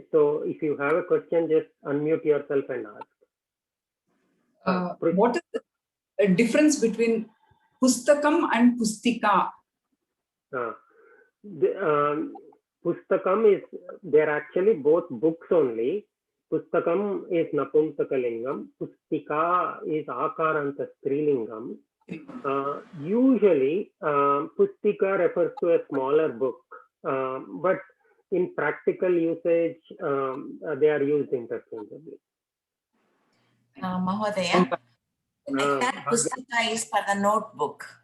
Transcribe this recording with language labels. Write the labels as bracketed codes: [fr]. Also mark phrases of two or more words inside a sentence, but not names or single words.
[en] So if you have a question, just unmute yourself and ask. What is the difference between Pustakam and Pustika? Pustakam is, they're actually both books only. Pustakam is Napumsakalingam. Pustika is [sa] अकारान्त स्त्रीलिङ्गम्. [en] Usually, Pustika refers to a smaller book, but in practical usage, they are used interchangeably. Mahodaya, Pustika is for the notebook.